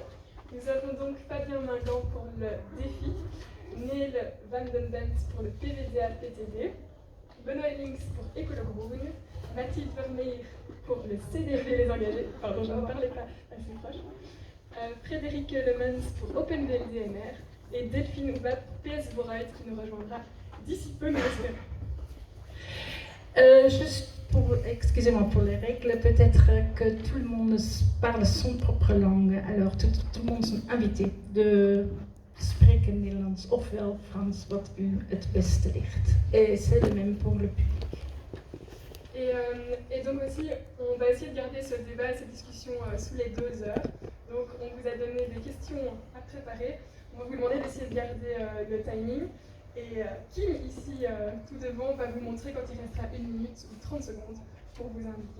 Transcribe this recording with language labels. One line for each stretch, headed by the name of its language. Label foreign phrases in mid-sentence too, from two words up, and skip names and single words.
French: Nous avons donc Fabien Mingan pour le défi, Neil Van den Bent pour le PVDA-PTD, Benoît Ellings pour Écologroen, Mathilde Vermeer pour le CDV Les Engagés, pardon, je ne parlais pas assez proche, Frédéric Lemens pour OpenVLDMR et Delphine Houbat pour PS Voreit qui nous rejoindra d'ici peu, nous l'espérons. Juste excusez-moi pour les règles, peut-être que tout le monde parle son propre langue, alors tout le monde est invité de
Dutch: spreken Nederlands ofwel Frans, wat u het beste ligt.
French: Et c'est le même pour le public. Et donc aussi, on va essayer de garder ce débat, cette discussion sous les 2 heures. Donc on vous a donné des questions à préparer. On va vous demander d'essayer de garder le timing. Et Kim, ici, tout devant, va vous montrer quand il restera 1 minute ou 30 secondes pour vous indiquer.